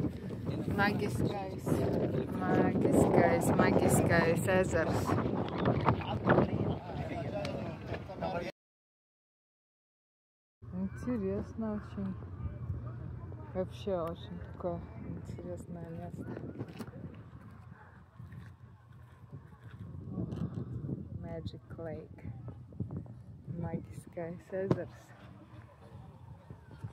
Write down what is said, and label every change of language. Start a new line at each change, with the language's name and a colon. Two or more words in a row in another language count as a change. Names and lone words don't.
Latvian: Maģiskais ezers.
Russian: Интересно очень. Вообще очень такое интересное место.
English: Magic Lake.
Latvian: Maģiskais ezers.